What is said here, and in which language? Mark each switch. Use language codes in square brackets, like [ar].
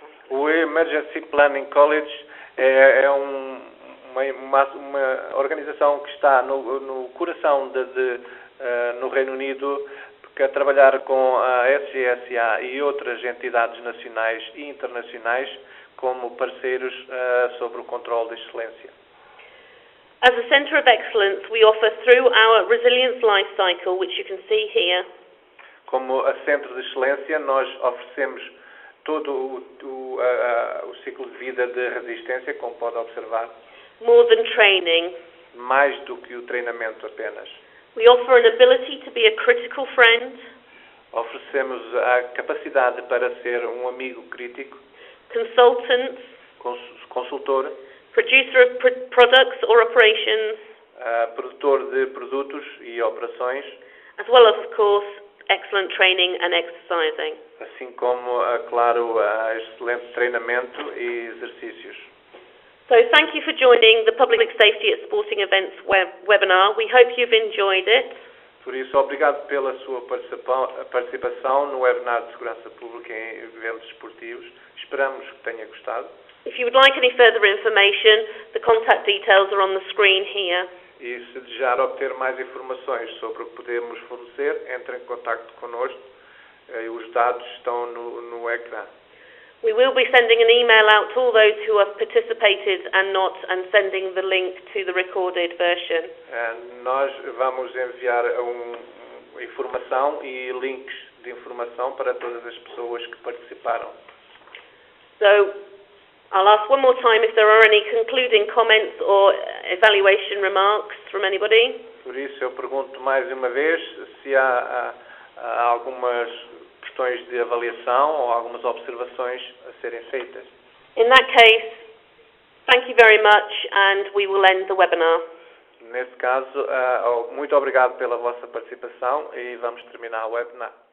[pt] O Emergency Planning College é uma organização que está no coração no Reino Unido, que a trabalhar com a SGSA e outras entidades nacionais e internacionais como parceiros sobre o controle de excelência. [en] As a Centre of Excellence, we offer through our Resilience Life Cycle, which you can see here. [pt] Como a Centro de Excelência, nós oferecemos todo o ciclo de vida de resistência, como pode observar. [en] More than training. [pt] Mais do que o treinamento apenas. [en] We offer an ability to be a critical friend. [pt] Oferecemos a capacidade para ser um amigo crítico. [en] Consultant. [pt] Consultor. [en] Producer of products or operations. [pt] Produtor de produtos e operações. [en] As well as, of course, excellent training and exercising. [pt] Assim como, claro, excelente treinamento e exercícios. [en] So thank you for joining the Public Safety at Sporting Events webinar. We hope you've enjoyed it. [pt] Por isso, obrigado pela sua participação no webinar de segurança pública em eventos esportivos. Esperamos que tenha gostado. [en] If you would like any further information, the contact details are on the screen here. [pt] E se desejar obter mais informações sobre o que podemos fornecer, entre em contato connosco. Os dados estão no ecrã. [en] We will be sending an email out to all those who have participated and not, and sending the link to the recorded version. [pt] Nós vamos enviar informação e links de informação para todas as pessoas que participaram. [en] So, I'll ask one more time if there are any concluding comments or evaluation remarks from anybody. [pt] Por isso, eu pergunto mais uma vez se há algumas questões de avaliação ou algumas observações a serem feitas. [en] In that case, thank you very much and we will end the webinar. [pt] Nesse caso, muito obrigado pela vossa participação e vamos terminar o webinar.